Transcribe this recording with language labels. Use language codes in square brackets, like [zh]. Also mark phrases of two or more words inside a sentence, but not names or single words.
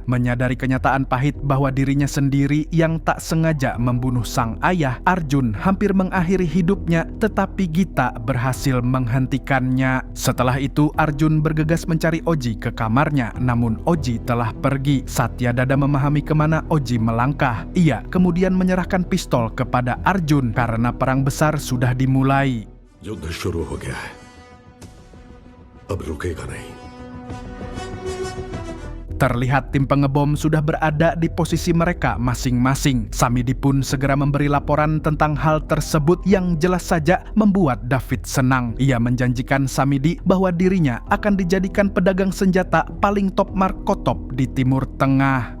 [id] Menyadari kenyataan pahit bahwa dirinya sendiri yang tak sengaja membunuh sang ayah, Arjun hampir mengakhiri mengakhiri hidupnya, tetapi Gita berhasil menghentikannya. Setelah itu Arjun bergegas mencari Oji ke kamarnya, namun Oji telah pergi. Satyadada memahami kemana Oji melangkah. Ia kemudian menyerahkan pistol kepada Arjun karena perang besar sudah dimulai. [hi] युद्ध शुरू हो गया है अब रुकेगा नहीं [id] Terlihat tim pengebom sudah berada di posisi mereka masing-masing. Samidi pun segera memberi laporan tentang hal tersebut yang jelas saja membuat David senang. Ia menjanjikan Samidi bahwa dirinya akan dijadikan pedagang senjata paling top markotop di Timur Tengah.